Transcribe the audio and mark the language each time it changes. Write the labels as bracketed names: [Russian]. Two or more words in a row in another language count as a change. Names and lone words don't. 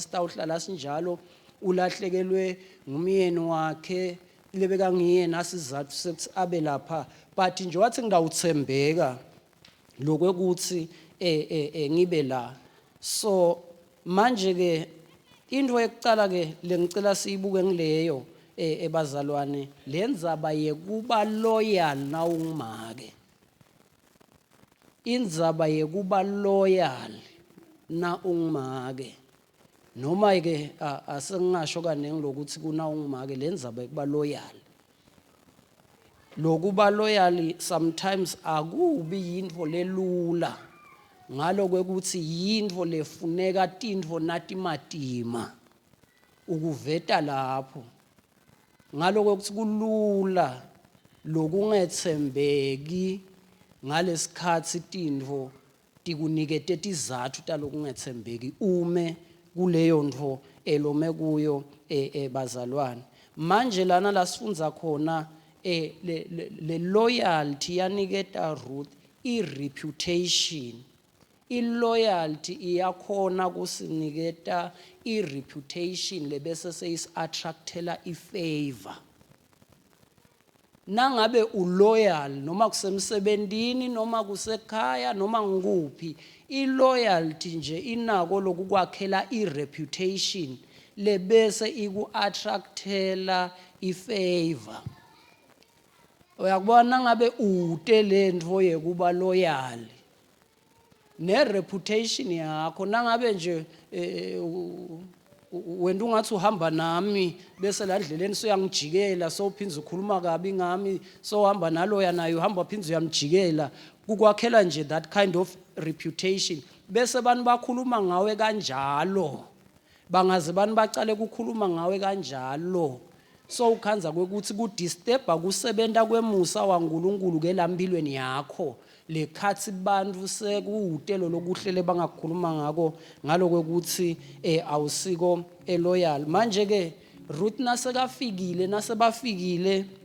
[Swati] sitawuhlala sinjalo ulahlekelwe ngumyeni wakhe lebeka ngiyena sizathu sekuthi abe lapha but nje wathi ngidawuthembeka lokwekuthi ngibe la so manje ke into ekucala ke lengicela siyibuke ngileyo ebazalwane lenzaba yekuba loyal na ungimake indzaba yekuba loyal na ungimake noma ke asengingasho kanengi lokuthi kuna ungimake lenzaba yekuba loyal lokuba loyal sometimes akubi yintfo lelula ngalo kwekuthi yintfo lefuneka tintfo natimatima ukuveta lapho ngalo kwekuthi kulula lokungethembeki ngalesikhathi tintfo tikunikete tizathu talokungethembeki ume kuleyo ntfo elome kuyo bazalwane manje lana lasifundza khona le loyalty yaniketa Ruth i-reputation i-loyalty iyakhona kusiniketa i-reputation lebese seyisi-attractela i-favor nangabe uloyal noma kusemsebentini noma kusekhaya noma ngikuphi i-loyalty nje inako lokukwakhela i-reputation lebese iku-attractela i-favor uyakubona ngabe ute lentfo yekuba loyal ne-reputation yakho nangabe nje wena ungathi uhamba nami bese la ndleleni suyangijikela sowuphinza ukhuluma kabi ngami sowuhamba naloya naye uhamba phinza uyamjikela kukwakhela nje [English] that kind of reputation [Swati] bese abantu bakhuluma ngawe kanjalo bangaze bani bacale kukhuluma ngawe kanjalo so ukhanza kwekuthi kudisturba kusebenta kwemusa waNkulunkulu ke lampilweni yakho lekhathi bantu sekuwutelo lokuhlele bangakhuluma ngako ngalokwekuthi awusiko loyal manje ke Ruth nasekafikile nasebafikile